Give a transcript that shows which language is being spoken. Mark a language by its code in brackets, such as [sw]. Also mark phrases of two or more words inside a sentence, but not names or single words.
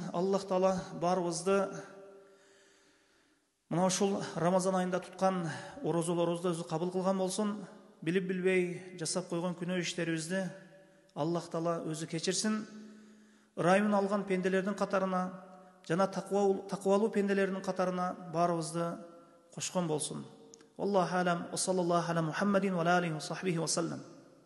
[ky] Аллах Таала барыбызды мына ушул Рамазан айында туткан орозолорубузду өзү кабыл кылган болсун. Билип билбей жасап койгон күнөө иштерибизди Аллах Таала өзү кечирсин. Ырайымын алган пенделердин катарына жана такыбалуу пенделердин катарына барыбызды кошкон болсун. [ar] الله أعلم. صلى الله على محمد وآله وصحبه وسلم.